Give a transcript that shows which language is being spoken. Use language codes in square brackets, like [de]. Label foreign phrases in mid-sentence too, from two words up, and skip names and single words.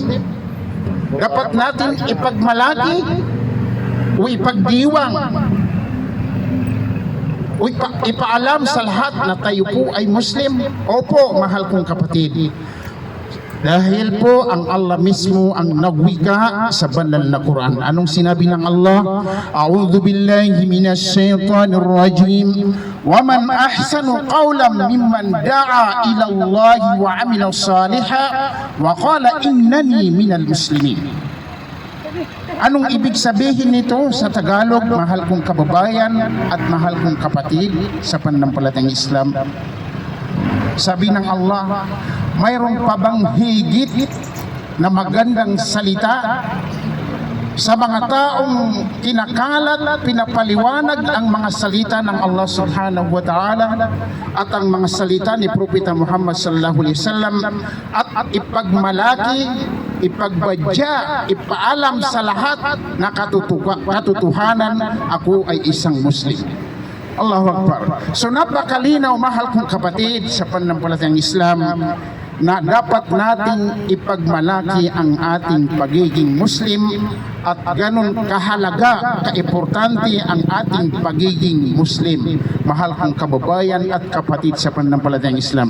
[tl] Dapat natin ipagmalaki o ipagdiwang o ipaalam sa lahat na tayo po ay Muslim? Opo, mahal kong kapatid. Dahil po ang Allah mismo ang nagwika sa banal na Quran. Anong sinabi ng Allah? [ar] أعوذ بالله من الشيطان الرجيم. ومن أحسن قولا ممن دعا إلى الله وعمل صالحا وقال إنني من المسلمين. [tl] Anong ibig sabihin nito sa Tagalog, mahal kong kababayan at mahal kong kapatid sa pananampalatayang Islam? Sabi ng Allah, mayroon pa bang higit na magandang salita sa mga taong kinakalat, pinapaliwanag ang mga salita ng Allah [ar] سبحانه وتعالى [tl] at ang mga salita ni Propeta Muhammad [ar] صلى الله عليه وسلم [tl] at ipagmalaki, ipagbadya, ipaalam sa lahat na katotohanan, ako ay isang Muslim. [ar] الله أكبر. [tl] So napakalinaw, mahal kong kapatid sa pananampalatayang Islam, na dapat nating ipagmalaki ang ating pagiging Muslim at ganun kahalaga, kaimportante ang ating pagiging Muslim, mahal kong kababayan at kapatid sa pananampalatayang Islam.